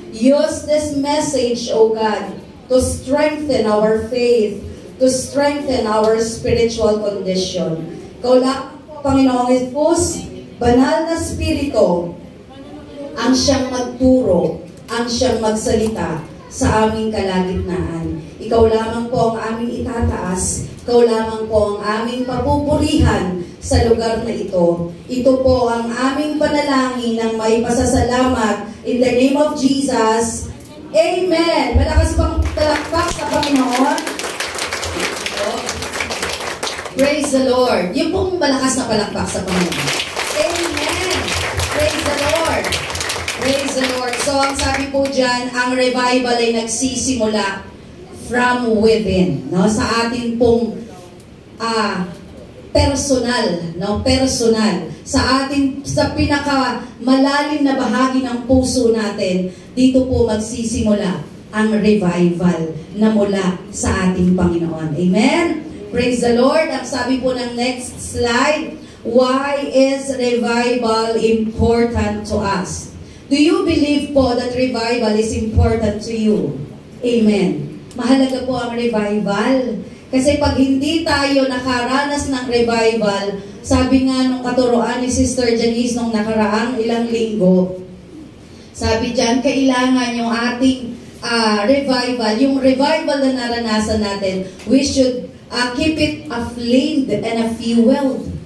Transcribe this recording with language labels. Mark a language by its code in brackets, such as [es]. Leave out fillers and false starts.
[en] Use this message, O God, to strengthen our faith, to strengthen our spiritual condition. [tl] Ikaw lang po, Panginoong Jesus, banal na Espiritu, ang siyang magturo, ang siyang magsalita sa aming kalagitnaan. Ikaw lamang po ang aming itataas, ikaw lamang po ang aming papupurihan sa lugar na ito. Ito po ang aming panalangin ng may pasasalamat [en] in the name of Jesus. [tl] Amen! Malakas pang palakpak sa Panginoon. [en] Praise the Lord. [tl] Yung pong malakas na palakpak sa Panginoon. [en] Amen! Praise the Lord! Praise the Lord. [tl] So, ang sabi po dyan, ang revival ay nagsisimula [en] from within. [tl] No? Sa atin pong personal. No? Personal. Sa pinakamalalim na bahagi ng puso natin, dito po magsisimula ang revival na mula sa ating Panginoon. [en] Amen? Praise the Lord. [tl] Ang sabi po ng [en] next slide, why is revival important to us? Do you believe po that revival is important to you? Amen. [tl] Mahalaga po ang revival. Kasi pag hindi tayo nakaranas ng revival, sabi nga nung katuroan ni Sister Janice nung nakaraang ilang linggo, sabi dyan, kailangan yung ating revival, yung revival na naranasan natin, [en] we should keep it aflamed and fueled.